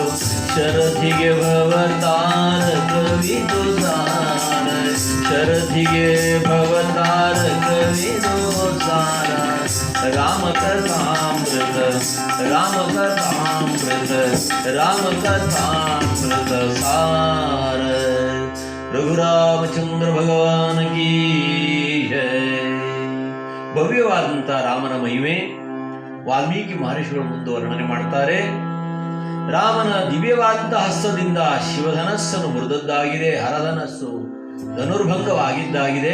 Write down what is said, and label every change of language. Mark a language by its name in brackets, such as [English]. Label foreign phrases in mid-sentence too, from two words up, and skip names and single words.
[Kannada] ಶರಧಿಗೆ ಭವತಾರ ಕವಿದು ಸಾರ ಶರಧಿಗೆ ಭವತಾರ ಕವಿದು ಸಾರ ರಾಮಕಥಾಮೃತ ರಾಮಕಥಾಮೃತ ರಾಮಕಥಾಮೃತ ಸಾರ. [Hindi] रघुरामचंद्र भगवान की जय. [Kannada] ಭವ್ಯವಾದಂಥ ರಾಮನ ಮಹಿಮೆ ವಾಲ್ಮೀಕಿ ಮಹರ್ಷಿಗಳು ಮುಂದೆ ವರ್ಣನೆ ಮಾಡ್ತಾರೆ. ರಾಮನ ದಿವ್ಯವಾದಂತಹ ಹಸ್ತದಿಂದ ಶಿವಧನಸ್ಸನ್ನು ಮುರಿದದ್ದಾಗಿದೆ, ಹರಧನಸ್ಸು ಧನುರ್ಭಂಗವಾಗಿದ್ದಾಗಿದೆ.